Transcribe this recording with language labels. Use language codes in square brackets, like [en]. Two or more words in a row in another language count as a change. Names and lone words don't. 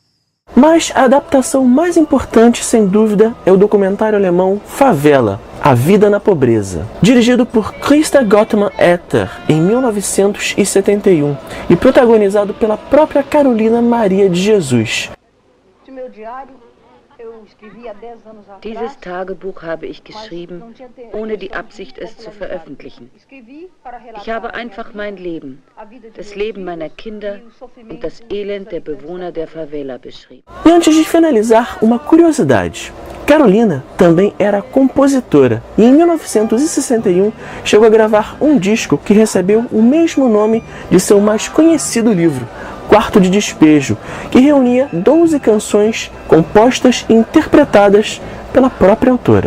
[pt] Mas a adaptação mais importante, sem dúvida, é o documentário alemão Favela, A Vida na Pobreza, dirigido por Christa Gottman-Etter em 1971 e protagonizado pela própria Carolina Maria de Jesus. Meu diário, eu escrevi há 10 anos atrás. [de] Dieses Tagebuch habe ich geschrieben, ohne die Absicht, es zu veröffentlichen. Ich habe einfach mein Leben, das Leben meiner Kinder und das Elend der Bewohner der Favela beschrieben. [pt] E antes de finalizar, uma curiosidade. Carolina também era compositora e em 1961 chegou a gravar um disco que recebeu o mesmo nome de seu mais conhecido livro, Quarto de Despejo, que reunia 12 canções compostas e interpretadas pela própria autora.